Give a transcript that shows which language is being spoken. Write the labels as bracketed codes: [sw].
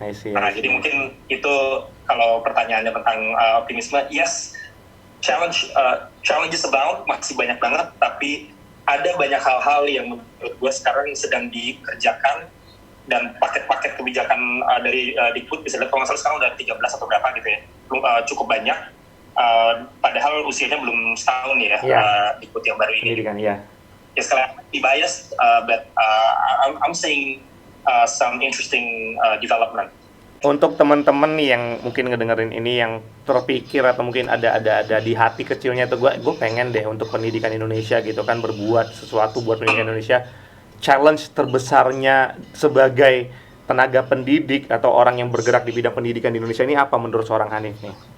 [id] Jadi mungkin itu kalau pertanyaannya tentang optimisme, [en] yes, challenges abound, [id] masih banyak banget, tapi ada banyak hal-hal yang menurut gue sekarang sedang dikerjakan, dan paket-paket kebijakan dari Dikbud bisa lihat kalau nggak salah sekarang udah 13 atau berapa gitu ya, cukup banyak, padahal usianya belum setahun ya, Dikbud yang baru ini. Ya sekali [en] be biased, but I'm seeing some interesting development. [id] Untuk teman-teman nih yang mungkin ngedengerin ini yang terpikir atau mungkin ada di hati kecilnya tuh gue pengen deh untuk pendidikan Indonesia gitu kan, berbuat sesuatu buat pendidikan Indonesia. Challenge terbesarnya sebagai tenaga pendidik atau orang yang bergerak di bidang pendidikan di Indonesia ini apa menurut seorang Hanif nih?